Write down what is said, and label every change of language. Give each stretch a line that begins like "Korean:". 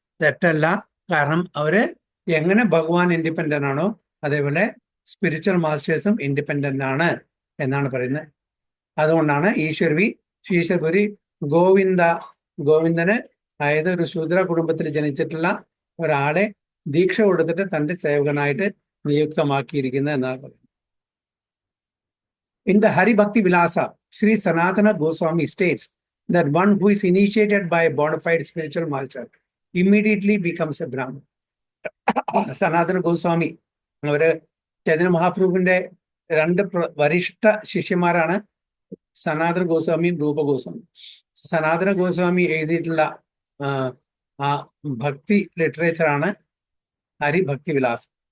Malayalam: തെറ്റല്ല, കാരണം അവര് എങ്ങനെ ഭഗവാൻ ഇൻഡിപെൻഡന്റ് ആണോ അതേപോലെ സ്പിരിച്വൽ മാസ്റ്റേഴ്സും ഇൻഡിപെൻഡന്റ് ആണ് എന്നാണ് പറയുന്നത്. അതുകൊണ്ടാണ് ഈശ്വരപുരി ഗോവിന്ദന് അതായത് ഒരു ശൂദ്ര കുടുംബത്തിൽ ജനിച്ചിട്ടുള്ള ഒരാളെ ദീക്ഷ കൊടുത്തിട്ട് തന്റെ സേവകനായിട്ട് നിയുക്തമാക്കിയിരിക്കുന്നത് എന്നാണ് പറയുന്നത്.
English: In the Hari Bhakti Vilasa, Sri Sanatana Goswami states that one who is initiated by a bona fide spiritual master immediately becomes a Brahmin.
Malayalam: സനാതന ഗോസ്വാമി അവര് ചൈതന്യ മഹാപ്രഭുവിന്റെ രണ്ട് വരിഷ്ഠ ശിഷ്യന്മാരാണ് സനാതന ഗോസ്വാമിയും രൂപ ഗോസ്വാമി. സനാതന ഗോസ്വാമി എഴുതിയിട്ടുള്ള ആ ഭക്തി ലിറ്ററേച്ചറാണ് ഹരി ഭക്തി വിലാസ്.